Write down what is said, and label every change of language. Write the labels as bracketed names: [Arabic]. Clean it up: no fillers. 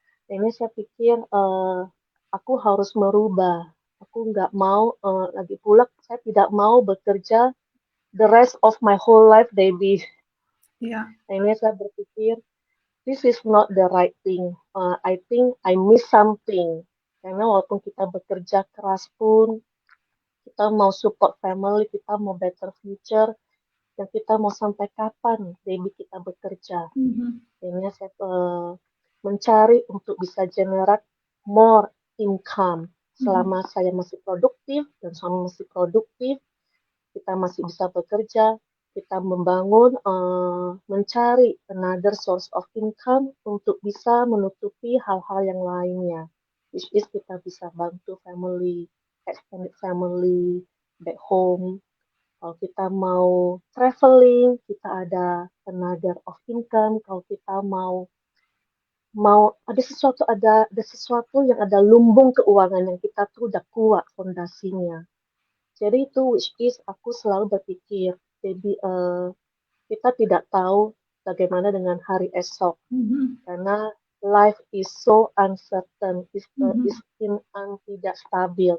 [Indonesian] Ini saya pikir aku harus merubah. Aku nggak mau lagi pula saya tidak mau bekerja [English] the rest of my whole life, [Indonesian] Debbie. [English] Yeah. [Indonesian] Ini saya berpikir [English] this is not the right thing. I think I miss something. [Indonesian] Karena walaupun kita bekerja keras pun, kita mau support family, kita mau better future, dan kita mau sampai kapan, Debbie, kita bekerja. Ini saya mencari untuk bisa [English] generate more income. [Indonesian] Selama saya masih produktif dan suami masih produktif, kita masih bisa bekerja, kita membangun, mencari [English] another source of income [Indonesian] untuk bisa menutupi hal-hal yang lainnya. [English] Which is [Indonesian] kita bisa bantu [English] family, extended family, back home. [Indonesian] Kalau kita mau traveling, kita ada another of income. Kalau kita mau ada sesuatu yang ada lumbung keuangan yang kita tuh udah kuat fondasinya. Jadi itu which is aku selalu berpikir, jadi kita tidak tahu bagaimana dengan hari esok, karena [English] life is so uncertain, [Indonesian] is tidak stabil.